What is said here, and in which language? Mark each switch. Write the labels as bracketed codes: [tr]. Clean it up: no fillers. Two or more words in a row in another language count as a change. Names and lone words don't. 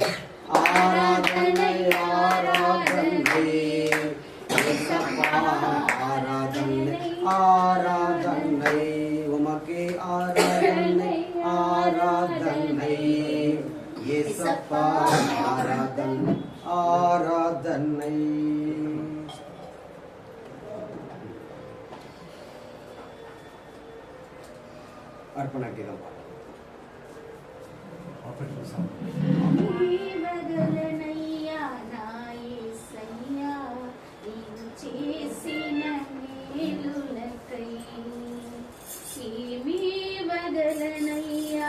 [ta] ஆராதனை ஆராதனை இயேசப்பா ஆராதனை ஆராதனை உமக்கே ஆராதனை ஆராதனை இயேசப்பா ஆராதனை ஆராதனை அர்ப்பண கீதம் [te] బదలనయ్యా నా యేసయ్యా నీవు చేసిన మేలులకై ఏమీ బదలనయ్యా